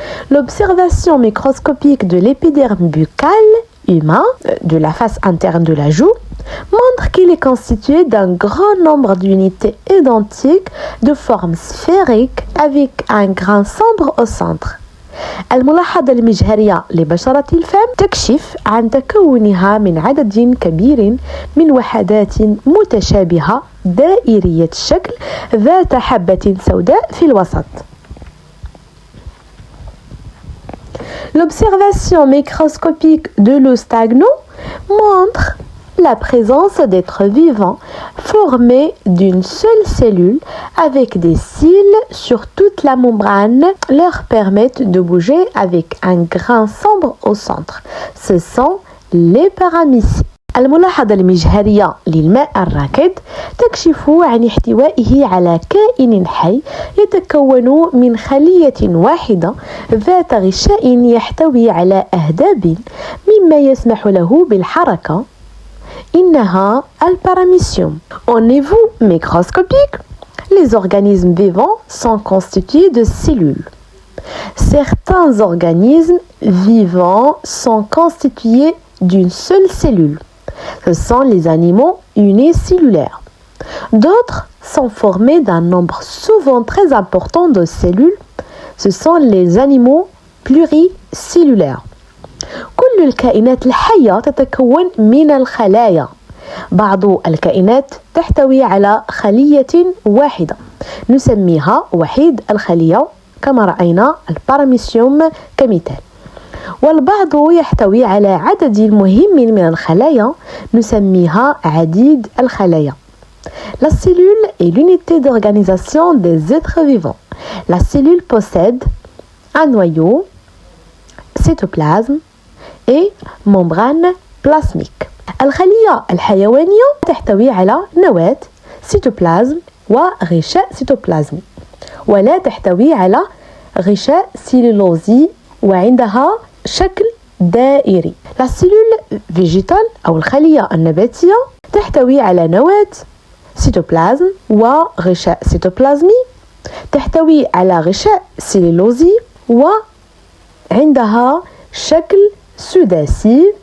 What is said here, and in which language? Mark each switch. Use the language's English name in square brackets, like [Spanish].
[French] L'observation microscopique de l'épiderme buccal humain, de la face interne de la joue, montre qu'il est constitué d'un grand nombre d'unités identiques de forme sphérique avec un grain sombre au centre. [Arabic] الملاحظة المجهرية لبشرة الفم تكشف عن تكونها من عدد كبير من وحدات متشابهة دائرية الشكل ذات حبة سوداء في الوسط. [French] L'observation microscopique de l'eau stagnant montre la présence d'êtres vivants formés d'une seule cellule avec des cils sur toute la membrane leur permettent de bouger avec un grain sombre au centre. Ce sont les paramycies. [Arabic] الملاحظة المجهرية للماء الراكد تكشف عن احتوائه على كائن حي يتكون من خلية واحدة ذات غشاء يحتوي على أهداب مما يسمح له بالحركة. إنها الباراميسيوم. [French] Au niveau microscopique, les organismes vivants sont constitués de cellules. Certains organismes vivants sont constitués d'une seule cellule. Ce sont les animaux unicellulaires. D'autres sont formés d'un nombre souvent très important de cellules. Ce sont les animaux pluricellulaires. [Arabic] كل الكائنات الحية تتكون من الخلايا. بعض الكائنات تحتوي على خلية واحدة نسميها وحيد الخلية كما رأينا الباراميسيوم كمثال، والبعض يحتوي على عدد مهم من الخلايا نسميها عديد الخلايا. [French] La cellule est l'unité d'organisation des êtres vivants. La cellule possède un noyau, cytoplasme et membrane plasmique. [Arabic] الخلية الحيوانية تحتوي على نواة، سيتوبلازم وغشاء سيتوبلازمي، ولا تحتوي على غشاء سيلولوزي وعندها شكل دائري. [French] La cellule végétale [Arabic] أو الخلية النباتية تحتوي على نواة، سيتوبلازم وغشاء سيتوبلازمي، تحتوي على غشاء سيلولوزي وعندها شكل sudassi.